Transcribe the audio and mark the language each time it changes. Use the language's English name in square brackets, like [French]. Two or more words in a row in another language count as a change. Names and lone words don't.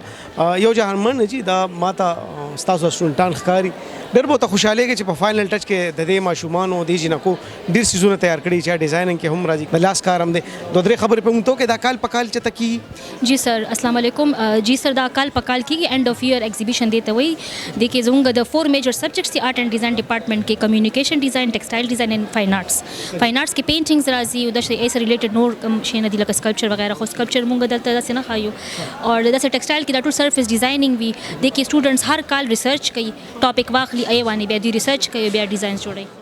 [Pashto] یو جهانمن جی دا ماته ستاسو سټوډنټان ښکاري ډېر به ورته خوشحالېږي چې په [English] final touch [Pashto] کې د دې ماشومانو دې جنکو ډېر څیزونه تیار کړي چې ډیزایننګ کې هم راځي د لاس کار هم دی. 2-3 خبرې په موږ ته وکړئ دا کال په کال چېرته کېږي؟ جی سر [Arabic] السلام علیکم. [Pashto] جی سر دا کال په کال کېږي [English] end of year exhibition [Pashto] دی ته وایي. دې کې زموږ د 4 [English] major subjects [Pashto] دي. [English] art and design department [Pashto] کې [English] communication design textile design and fine arts. fine arts [Pashto] کې پینټینګز راځي او داسې ایسه ریلیټډ نور کوم شیونه دي لکه سکلپچر وغیرہ. خو سکلپچر موږ دلته داسې نه ښایو اور داسې ټیکسټایل کې دا ټول [English] surface designing [Pashto] وي. دې کې سټوډنټس هر کال ریسرچ کوي ټاپک واخلي ای باندې بیا دوی ریسرچ کوي بیا ډیزاینز جوړوي.